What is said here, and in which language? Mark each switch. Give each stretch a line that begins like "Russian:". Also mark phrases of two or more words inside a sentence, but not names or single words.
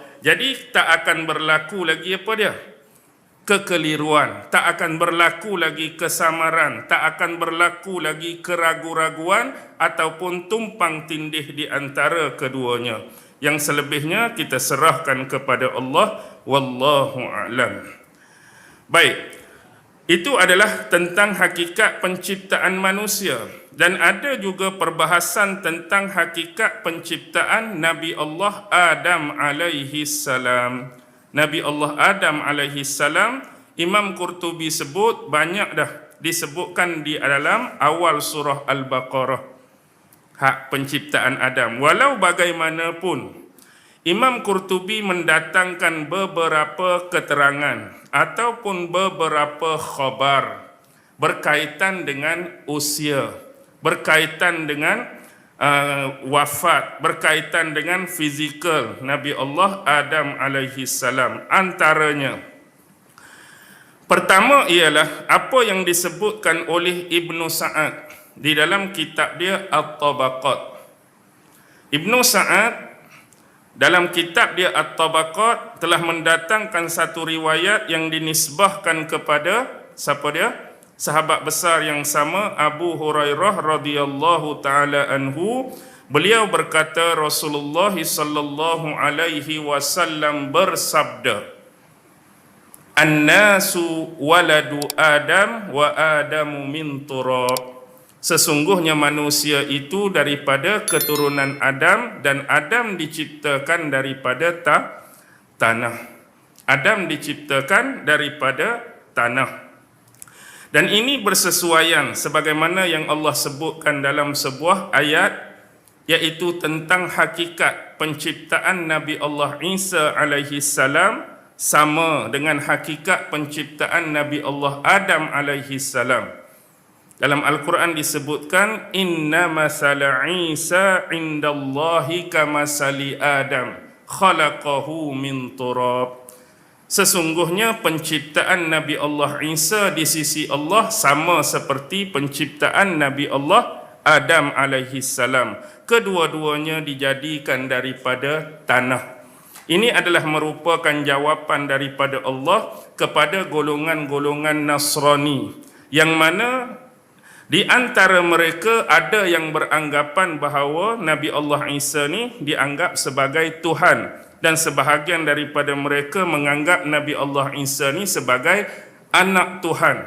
Malay: Jadi tak akan berlaku lagi apa dia? Kekeliruan, tak akan berlaku lagi kesamaran, tak akan berlaku lagi keraguan-raguan ataupun tumpang tindih di antara keduanya. Yang selebihnya kita serahkan kepada Allah,
Arabic: والله أعلم.
Malay: Baik. Itu adalah tentang hakikat penciptaan manusia, dan ada juga perbahasan tentang hakikat penciptaan Nabi Allah Adam
Arabic: عليه السلام.
Malay: Nabi Allah Adam
Arabic: عليه السلام,
Malay: Imam Qurtubi sebut banyak dah disebutkan di dalam awal surah Al-Baqarah, hak penciptaan Adam. Walau bagaimanapun Imam Qurtubi mendatangkan beberapa keterangan ataupun beberapa khabar berkaitan dengan usia, berkaitan dengan wafat, berkaitan dengan fizikal Nabi Allah Adam
Arabic: عليه السلام.
Malay: Antaranya, pertama ialah apa yang disebutkan oleh Ibnu Sa'ad di dalam kitab dia At-Tabaqat. Ibnu Sa'ad dalam kitab dia At-Tabaqat telah mendatangkan satu riwayat yang dinisbahkan kepada siapa dia? Sahabat besar yang sama, Abu Hurairah
Arabic: رضي الله تعالى عنه.
Malay: Beliau berkata Rasulullah
Arabic: صلى الله عليه وسلم
Malay: bersabda,
Arabic: "الناس ولد آدم وآدم من تراب."
Malay: Sesungguhnya manusia itu daripada keturunan Adam, dan Adam diciptakan daripada tanah. Adam diciptakan daripada tanah. Dan ini bersesuaian sebagaimana yang Allah sebutkan dalam sebuah ayat, iaitu tentang hakikat penciptaan Nabi Allah Isa
Arabic: عليه السلام
Malay: sama dengan hakikat penciptaan Nabi Allah Adam
Arabic: عليه السلام.
Malay: Dalam Al-Quran disebutkan,
Arabic: إن مثل عيسى عند الله كمثل آدم خلقه من تراب.
Malay: Sesungguhnya penciptaan Nabi Allah Isa di sisi Allah sama seperti penciptaan Nabi Allah Adam
Arabic: عليه السلام.
Malay: Kedua-duanya dijadikan daripada tanah. Ini adalah merupakan jawapan daripada Allah kepada golongan-golongan Nasrani, yang mana di antara mereka ada yang beranggapan bahawa Nabi Allah Isa ni dianggap sebagai Tuhan, dan sebahagian daripada mereka menganggap Nabi Allah Isa ni sebagai anak Tuhan.